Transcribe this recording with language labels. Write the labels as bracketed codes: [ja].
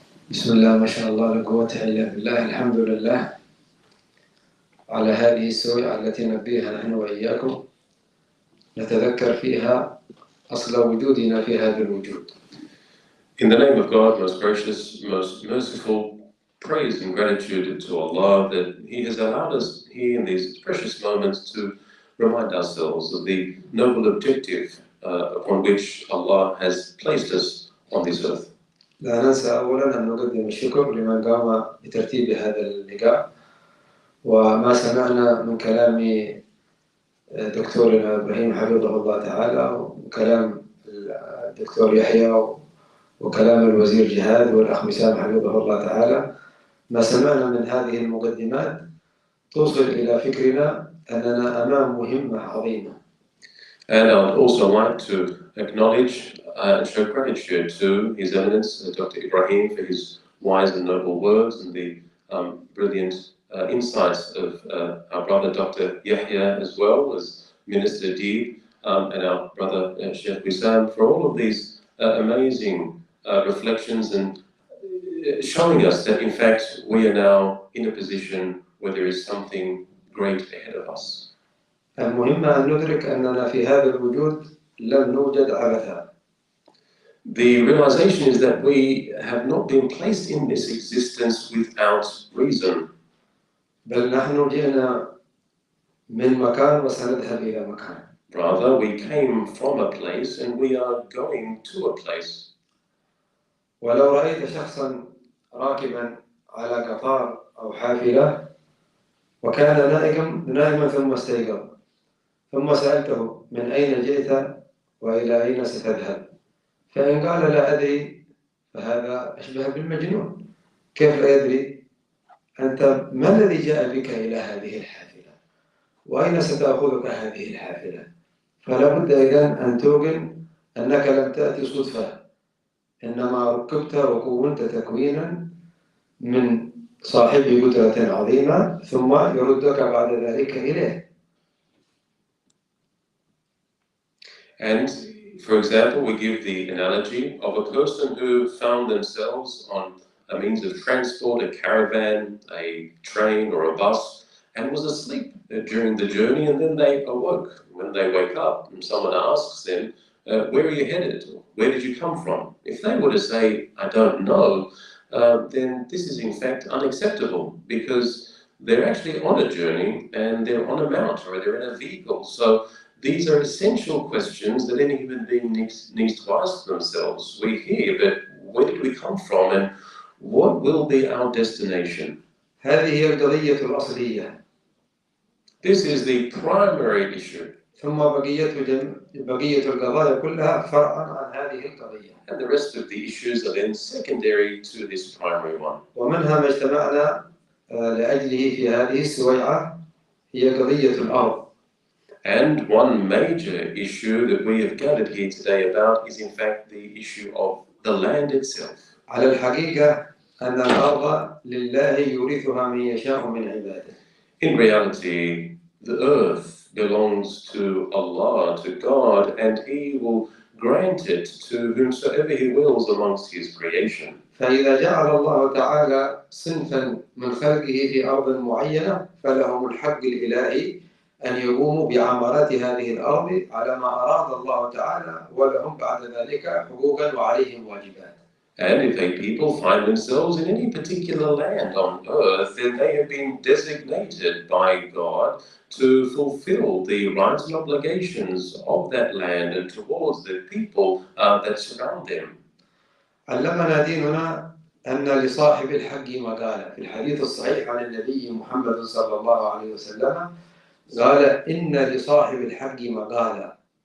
[ar] بسم الله ما شاء الله لا قوة إلا بالله. الحمد لله على هذه السويعة التي نبيها نحن وإياكم نتذكر فيها أصل وجودنا في هذا الوجود. [en] In the name of God, most gracious, most merciful, praise and gratitude to Allah that He has allowed us here in these precious moments to remind ourselves of the noble objective upon which Allah has placed us on this earth. [ar] لا ننسى أولا أن نقدم الشكر لمن قام بترتيب هذا اللقاء، وما سمعنا من كلام دكتورنا إبراهيم حفظه الله تعالى وكلام الدكتور يحيى وكلام الوزير جهاد والأخ وسام حفظه الله تعالى، ما سمعنا من هذه المقدمات توصل إلى فكرنا أننا أمام مهمة عظيمة. [en] And I would also like to acknowledge and show gratitude to His Eminence, Dr. Ibrahim, for his wise and noble words and the brilliant insights of our brother Dr. Yahya, as well as Minister Deeb, and our brother Sheikh Wissam, for all of these amazing reflections and showing us that in fact we are now in a position where there is something great ahead of us. [ar] المهم أن ندرك أننا في هذا الوجود لم نوجد عبثا. [en] The realization is that we have not been placed in this existence without reason. [ar] بل نحن جئنا من مكان وسنذهب إلى مكان. [en] Rather, we came from a place and we are going to a place. [ar] ولو رأيت شخصا راكبا على قطار أو حافلة وكان نائما ثم استيقظ ثم سألته من أين جئت وإلى أين ستذهب، فإن قال لا أدري فهذا أشبه بالمجنون. كيف لا يدري؟ أنت ما الذي جاء بك إلى هذه الحافلة؟ وأين ستأخذك هذه الحافلة؟ فلا بد إذن أن توقن أنك لم تأتي صدفة، إنما ركبت وكونت تكوينا من صاحب قدرة عظيمة ثم يردك بعد ذلك إليه. [en] And for example, we give the analogy of a person who found themselves on a means of transport, a caravan, a train or a bus, and was asleep during the journey, and then they awoke. When they wake up and someone asks them, where are you headed? Where did you come from? If they were to say, I don't know, then this is in fact unacceptable, because they're actually on a journey and they're on a mount or they're in a vehicle. So these are essential questions that any human being needs to ask themselves. We're here, but where did we come from and what will be our destination? [ar] هذه هي القضية الأصلية. [en] This is the primary issue. [ar] ثم بقية القضايا كلها فرعا عن هذه القضية. [en] And the rest of the issues are then secondary to this primary one. [ar] ومنها ما اجتمعنا لأجله في هذه السويعة هي قضية الأرض. [en] And one major issue that we have gathered here today about is in fact the issue of the land itself. [ar] على الحقيقة أن الأرض لله يورثها من يشاء من عباده. [en] In reality, the earth belongs to Allah, to God, and He will grant it to whomsoever He wills amongst His creation. [ar] فإذا جعل الله تعالى صنفا من خلقه في أرض معينة فلهم الحق الإلهي أن يقوموا بعمارات هذه الأرض على ما أراد الله تعالى ولهم بعد ذلك حقوقا وعليهم واجبات. [en] And if a people find themselves in any particular land on earth, then they have been designated by God to fulfill the rights and obligations of that land and towards the people that surround them. [ar] علمنا ديننا أن لصاحب الحق مقالة. في الحديث الصحيح عن النبي محمد صلى الله عليه وسلم قال إن لصاحب الحق مقالة.